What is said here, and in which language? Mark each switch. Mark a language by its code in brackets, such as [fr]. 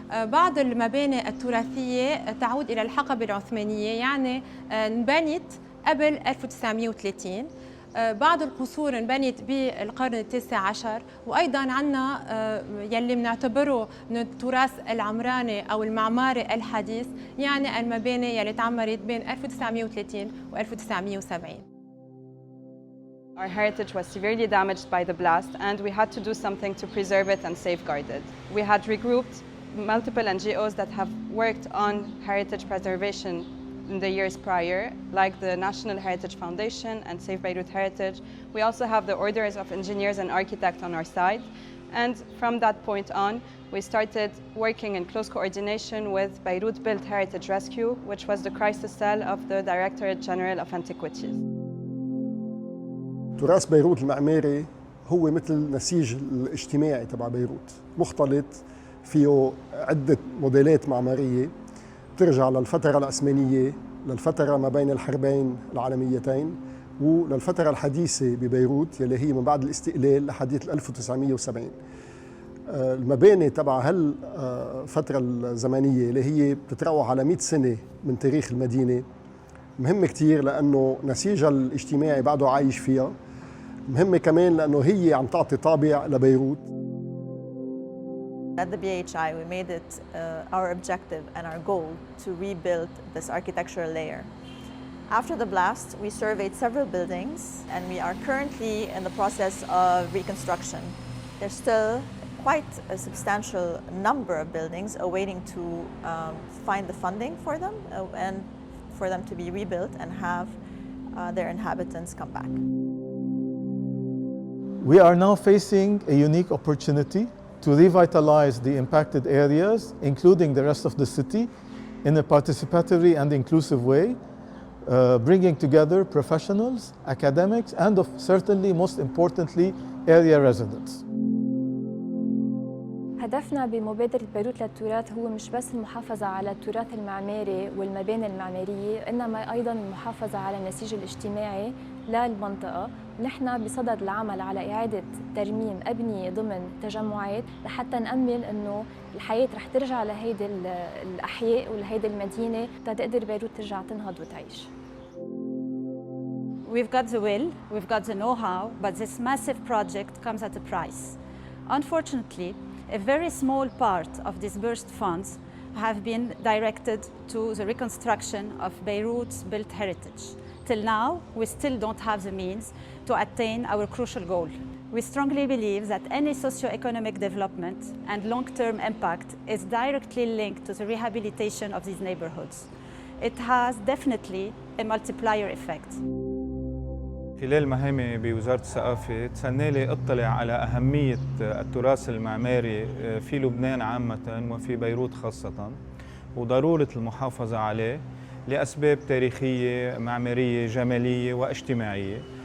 [ar] بعض المباني التراثية تعود إلى الحقبة العثمانية، يعني انبنت قبل 1930. بعض القصور انبنت بالقرن التاسع عشر، وأيضاً عنا يلي بنعتبره من التراث العمراني أو المعماري الحديث، يعني المباني يلي تعمرت بين 1930 و 1970. [en] Our heritage was severely damaged by the blast, and we had to do something to preserve it and safeguard it. We had regrouped multiple NGOs that have worked on heritage preservation in the years prior, like the National Heritage Foundation and Save Beirut Heritage. We also have the orders of engineers and architects on our side. And from that point on, we started working in close coordination with Beirut Built Heritage Rescue, which was the crisis cell of the Directorate General of Antiquities. [ar] تراث بيروت المعماري هو مثل نسيج الاجتماعي تبع بيروت، مختلط فيه عدة موديلات معمارية ترجع للفترة العثمانية، للفترة ما بين الحربين العالميتين، وللفترة الحديثة ببيروت يلي هي من بعد الاستقلال لحديث 1970. المباني تبع هالفترة الزمنية اللي هي بتتراوح على 100 سنة من تاريخ المدينة مهمة كتير، لأنه نسيجها الاجتماعي بعده عايش فيها. مهمة كمان لأنه هي عم تعطي طابع لبيروت. [en] At the BHI, we made it our objective and our goal to rebuild this architectural layer. After the blast, we surveyed several buildings, and we are currently in the process of reconstruction. There's still quite a substantial number of buildings awaiting to find the funding for them and for them to be rebuilt and have their inhabitants come back. We are now facing a unique opportunity to revitalize the impacted areas, including the rest of the city, in a participatory and inclusive way, bringing together professionals, academics, and certainly, most importantly, area residents. [ar] هدفنا بمبادرة بيروت للتراث هو مش بس المحافظة على التراث المعماري والمباني المعمارية، إنما أيضاً المحافظة على النسيج الاجتماعي للمنطقة. نحن بصدد العمل على إعادة ترميم أبنية ضمن تجمعات لحتى نأمل إنه الحياة رح ترجع لهيدي الأحياء ولهيدي المدينة تقدر بيروت ترجع تنهض وتعيش. [en] We've got the will, we've got the know-how, but this massive project comes at a price. Unfortunately, a very small part of disbursed funds have been directed to the reconstruction of Beirut's built heritage. Till now, we still don't have the means to attain our crucial goal. We strongly believe that any socio-economic development and long-term impact is directly linked to the rehabilitation of these neighborhoods. It has definitely a multiplier effect. [ar] خلال مهامي بوزارة الثقافة تسنى لي اطلع على أهمية التراث المعماري في لبنان عامة وفي بيروت خاصة، وضرورة المحافظة عليه لأسباب تاريخية معمارية جمالية واجتماعية.